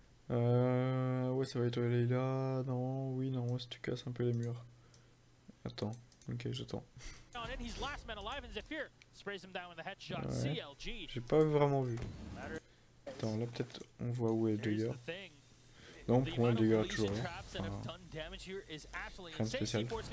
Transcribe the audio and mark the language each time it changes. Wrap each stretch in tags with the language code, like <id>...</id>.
<fr>Ouais, ça va être Leila. Non, oui, non, si tu casses un peu les murs. Attends, ok, j'attends.</fr> <en>on in. He's last man alive, and Zephyr sprays him down with a headshot.</en> <fr>Ouais.</fr> <en>CLG.</en> <fr>J'ai pas vraiment vu. Attends, là peut-être on voit où est Jagger. Non, pour moi, Jagger a toujours rien. Rien de spécial.</fr>